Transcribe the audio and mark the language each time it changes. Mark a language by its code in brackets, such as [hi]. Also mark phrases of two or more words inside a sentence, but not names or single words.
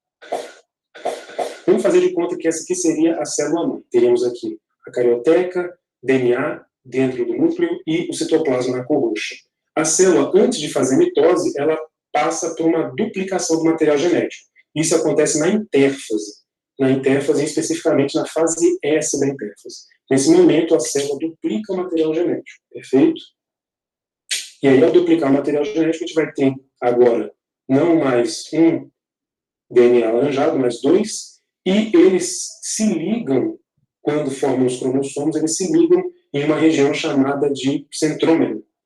[pt] Vamos fazer de conta que essa aqui seria a célula-mãe. Teríamos aqui a carioteca, DNA dentro do núcleo e o citoplasma na cor roxa. A célula, antes de fazer mitose, ela passa por uma duplicação do material genético. Isso acontece na intérfase. Na intérfase, especificamente na fase S da intérfase. Nesse momento, a célula duplica o material genético. Perfeito? E aí, ao duplicar o material genético, a gente vai ter agora não mais um DNA laranjado, mas dois, e eles se ligam, quando formam os cromossomos, eles se ligam em uma região chamada de centrômero.